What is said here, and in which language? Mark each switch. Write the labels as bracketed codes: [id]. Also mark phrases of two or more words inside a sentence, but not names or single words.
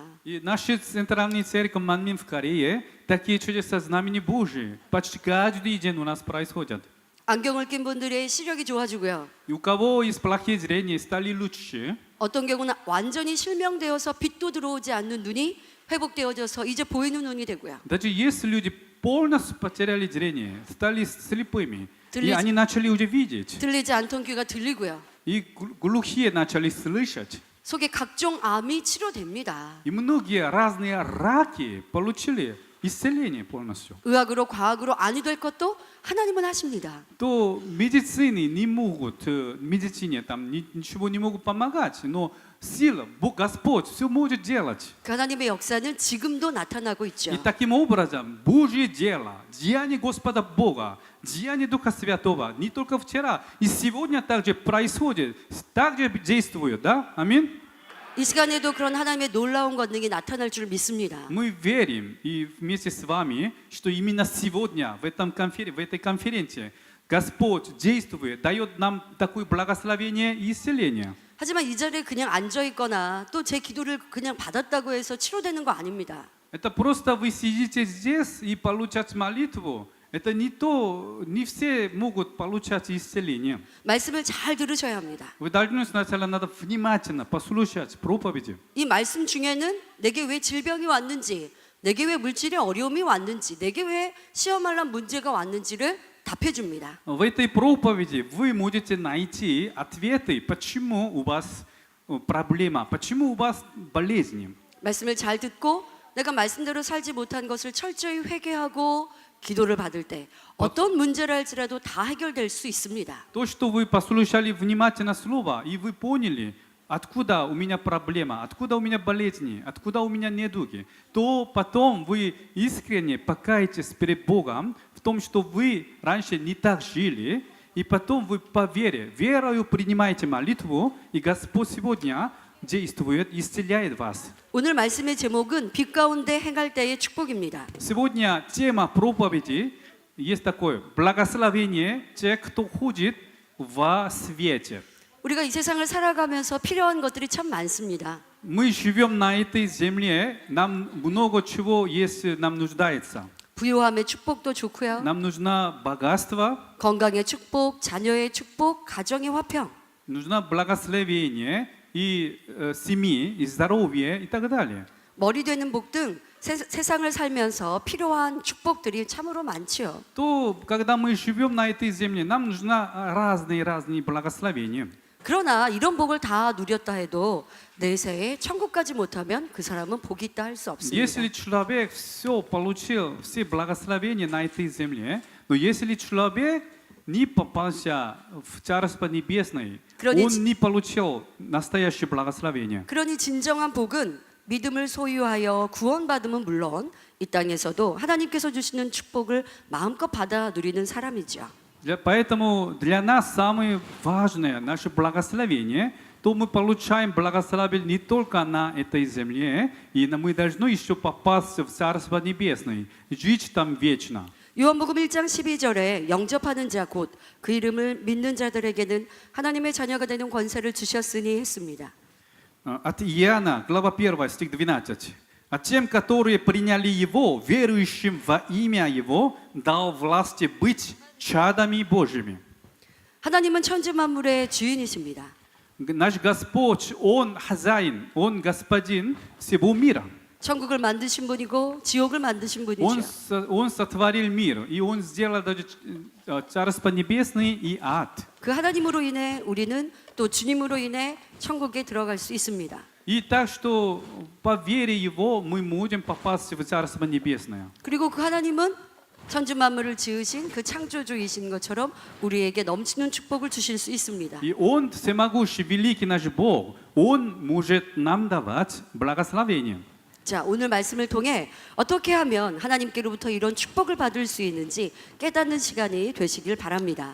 [ru] И наша центральная церковь Манмин в Корее, такие чудеса знамения Божьи почти каждый день у нас происходят. [ko] 안경을 낀 분들의 시력이 좋아지고요. [ru] И у кого есть плохие зрения, стали лучше. [ko] 어떤 경우는 완전히 실명되어서 빛도 들어오지 않는 눈이 회복되어져서 이제 보이는 눈이 되고요. [ru] Даже если люди полностью потеряли зрение, стали слепыми, и [ko] 들리지- [ru] они начали уже видеть, [ko] 들리지 않던 귀가 들리고요. [ru] и глухие начали слышать. [ko] 속에 각종 암이 치료됩니다. [ru] И многие разные раки получили исцеление полностью. [ko] 의학으로 과학으로 아니 될 것도 하나님은 하십니다. [ru] То медицины не могут, медицине там ничего не могут помогать, но сила, Бог, Господь все может делать. [ko] 그 하나님의 역사는 지금도 나타나고 있죠. [ru] И таким образом Божье дело, деяние Господа Бога, деяние Духа Святого, не только вчера, и сегодня также происходит, также действует, да? Аминь. [ko] 이 시간에도 그런 하나님의 놀라운 권능이 나타날 줄 믿습니다. [ru] Мы верим и вместе с вами, что именно сегодня в этой конференции Господь действует, дает нам такое благословение и исцеление. [ko] 하지만 이 자리에 그냥 앉아 있거나 또 제 기도를 그냥 받았다고 해서 치료되는 거 아닙니다. [ru] Это просто вы сидите здесь и получать молитву. Это не то, не все могут получать исцеление. [ko] 말씀을 잘 들으셔야 합니다. [ru] Вы должны сначала надо внимательно послушать проповеди. [ko] 이 말씀 중에는 내게 왜 질병이 왔는지, 내게 왜 물질의 어려움이 왔는지, 내게 왜 시험할 문제가 왔는지를 답해 줍니다. [ru] В этой проповеди вы можете найти ответы, почему у вас проблема, почему у вас болезни. [ko] 말씀을 잘 듣고 내가 말씀대로 살지 못한 것을 철저히 회개하고 기도를 받을 때 어떤 문제를 할지라도 다 해결될 수 있습니다. [ru] То, что вы послушали внимательно слово, и вы поняли, откуда у меня проблема, откуда у меня болезни, откуда у меня недуги, то потом вы искренне покаетесь перед Богом в том, что вы раньше не так жили, и потом вы по вере, верою принимаете молитву, и Господь сегодня действует, исцеляет вас. [ko] 오늘 말씀의 제목은 빛 가운데 행할 때의 축복입니다. [ru] Сегодня тема проповеди есть такое: благословение тех, кто ходит во свете. [ko] 우리가 이 세상을 살아가면서 필요한 것들이 참 많습니다. [ru] Мы живем на этой земле, нам много чего есть, нам нуждается. [ko] 부유함의 축복도 좋고요. [ru] Нам нужно богатство, [ko] 건강의 축복, 자녀의 축복, 가정의 화평. [ru] нужно благословение и семьи, и здоровье, и так далее. [ko] 머리 되는 복 등 세상을 살면서 필요한 축복들이 참으로 많지요. [ru] То, когда мы живем на этой земле, нам нужно разные благословения. [ko] 그러나 이런 복을 다 누렸다 해도 내세에 천국까지 못하면 그 사람은 복이 있다 할 수 없습니다. [ru] Если человек все получил, все благословения на этой земле, но если человек не попался в Царство Небесное, [ko] 그러니 [ru] он не получил настоящее благословение. [ko] 그러니 진정한 복은 믿음을 소유하여 구원받음은 물론 이 땅에서도 하나님께서 주시는 축복을 마음껏 받아 누리는 사람이죠. [ru] Поэтому для нас самое важное наше благословение, то мы получаем благословение не только на этой земле, и мы должны еще попасть в Царство Небесное, жить там вечно. [ko] 요한복음 1장 12절에 영접하는 자 곧 그 이름을 믿는 자들에게는 하나님의 자녀가 되는 권세를 주셨으니 했습니다. [ru] От Иоанна, глава 1, стих 12. А тем, которые приняли Его, верующим во имя Его, дал власти быть чадами Божьими. [ko] 하나님은 천지 만물의 주인이십니다. [ru] Наш Господь, Он хозяин, Он господин всего мира. [ko] 천국을 만드신 분이고 지옥을 만드신 분이죠. [ru] Он сотворил мир, и Он сделал даже Царство Небесное и ад. [ko] 그 하나님으로 인해 우리는 또 주님으로 인해 천국에 들어갈 수 있습니다. [ru] И так что по вере Его мы можем попасть в Царство Небесное. [ko] 그리고 그 하나님은 천지 만물을 지으신 그 창조주이신 것처럼 우리에게 넘치는 축복을 주실 수 있습니다. [ru] И Он, всемогущий, великий наш Бог, Он может нам давать благословение. [ko] 자, 오늘 말씀을 통해 어떻게 하면 하나님께로부터 이런 축복을 받을 수 있는지 깨닫는 시간이 되시길 바랍니다.